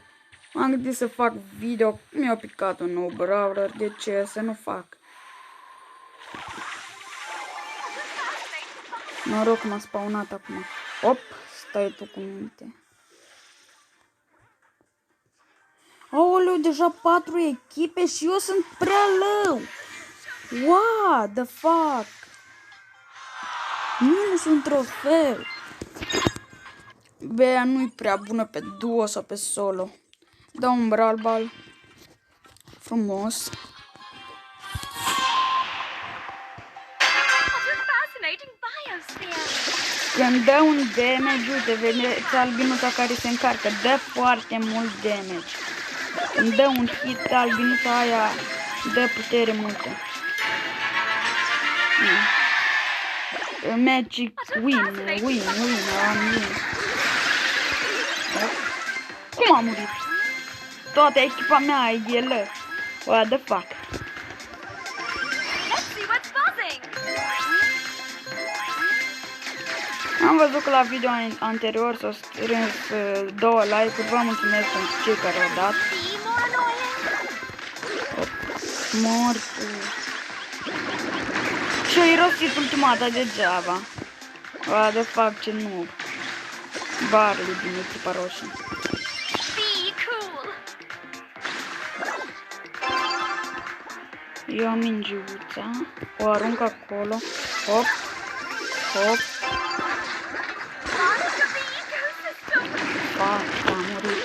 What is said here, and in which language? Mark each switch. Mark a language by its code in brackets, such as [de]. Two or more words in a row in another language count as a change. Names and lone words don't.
[ro] M-am gândit să fac video, mi-a picat un nou brawler, de ce să nu fac? Noroc m-a spawnat acum. Op, stai tu cu minte. Aoleu, deja 4 echipe și eu sunt prea low. [en] What the fuck? Minus un trofeu. [ro] Bea nu-i prea bună pe duo sau pe solo. Dau un Brawl Ball. Frumos. Când dă un damage, uite, vedeți albinuța care se încarcă, dă foarte mult damage. Când dă un hit, albinuța aia dă putere multă. [en] Magic win. [ro] Cum a murit? Toată echipa mea e lă. [en] What the fuck? [ro] Am văzut că la video anterior s-au strâns 2 like-uri. Vă mulțumesc pentru cei care au dat. Mortul. Și-o irosit ultima dată degeaba. [en] What the fuck, [ro] ce nu. Barley din echipa roșie. Eu am mingiuța. O arunc acolo. Hop. Hop. Fuck, a murit.